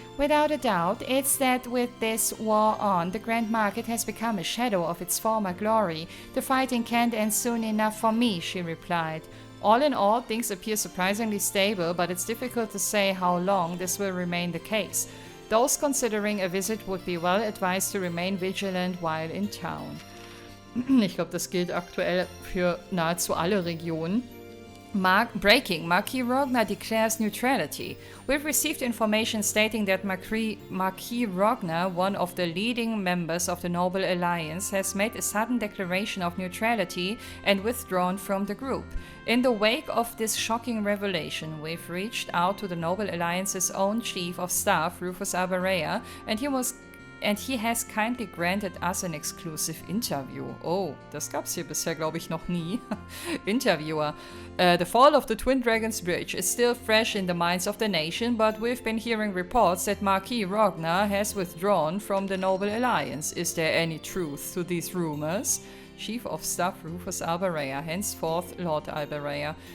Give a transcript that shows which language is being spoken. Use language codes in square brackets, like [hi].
[en] Without a doubt, it's that with this war on, the Grand Market has become a shadow of its former glory. The fighting can't end soon enough for me, she replied. All in all, things appear surprisingly stable, but it's difficult to say how long this will remain the case. Those considering a visit would be well advised to remain vigilant while in town. [de] Ich glaube, das gilt aktuell für nahezu alle Regionen. [en] Breaking. Marquis Rogner declares neutrality. We've received information stating that Marquis Rogner, one of the leading members of the Noble Alliance, has made a sudden declaration of neutrality and withdrawn from the group. In the wake of this shocking revelation, we've reached out to the Noble Alliance's own Chief of Staff, Rufus Abarea, and he was and he has kindly granted us an exclusive interview. [de] Oh, das gab's hier bisher, glaube ich, noch nie. [en] Interviewer. The fall of the Twin Dragons Bridge is still fresh in the minds of the nation, but we've been hearing reports that Marquis Rogner has withdrawn from the Noble Alliance. Is there any truth to these rumors? Chief of Staff Rufus Alberea, henceforth Lord Alberea.